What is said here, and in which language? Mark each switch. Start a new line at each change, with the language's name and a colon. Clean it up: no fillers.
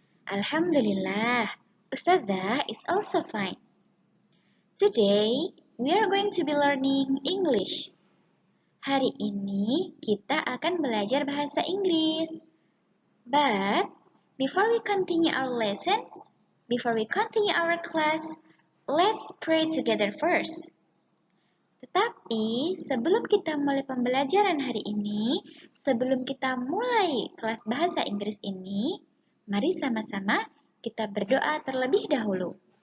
English: Alhamdulillah, Ustazah is also fine. Today, we are going to be learning English.
Indonesian: Hari ini kita akan belajar bahasa Inggris.
English: But, before we continue our lessons, before we continue our class, let's pray together first.
Indonesian: Tetapi sebelum kita mulai pembelajaran hari ini, sebelum kita mulai kelas bahasa Inggris ini, mari sama-sama kita berdoa terlebih dahulu.